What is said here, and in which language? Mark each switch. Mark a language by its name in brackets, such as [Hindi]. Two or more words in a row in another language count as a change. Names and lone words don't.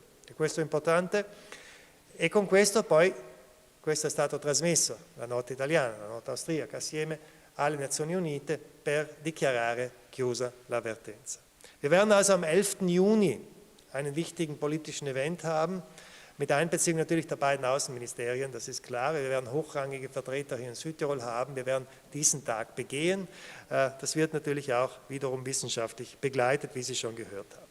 [Italian] E questo è importante, e con questo poi, questo è stato trasmesso, la nota italiana, la nota austriaca, assieme alle Nazioni Unite per dichiarare chiusa l'avvertenza. [German] Wir werden also am 11. Juni einen wichtigen politischen Event haben, mit Einbeziehung natürlich der beiden Außenministerien, das ist klar. Wir werden hochrangige Vertreter hier in Südtirol haben. Wir werden diesen Tag begehen. Das wird natürlich auch wiederum wissenschaftlich begleitet, wie Sie schon gehört haben.